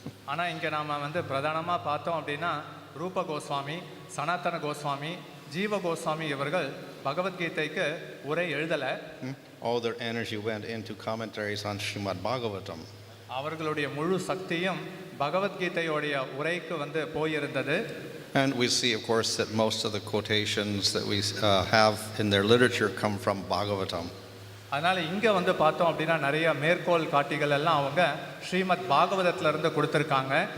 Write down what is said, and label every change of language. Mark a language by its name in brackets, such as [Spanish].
[Tamil] ஆனால் இங்கே நாம் பிரதானமாக பார்த்தோம் அப்படின்னா ரூப கோஸ்வாமி, சனாதன கோஸ்வாமி, ஜீவ கோஸ்வாமி இவர்கள் பகவத்கீதைக்கு உரை எழுதலை. [English] All their energy went into commentaries on Srimad Bhagavatam. [Tamil] அவர்களுடைய முழு சக்தியும் பகவத்கீதையோடைய உரைக்கு போயிருந்தது. [English] And we see, of course, that most of the quotations that we have in their literature come from Bhagavatam. [Tamil] அதனால் இங்கே பார்த்தோம் அப்படின்னா நிறைய மேற்கோள் காட்டிகள் எல்லாம் அவங்க ஸ்ரீமத் பாகவதத்திலிருந்து கொடுத்துருக்காங்க.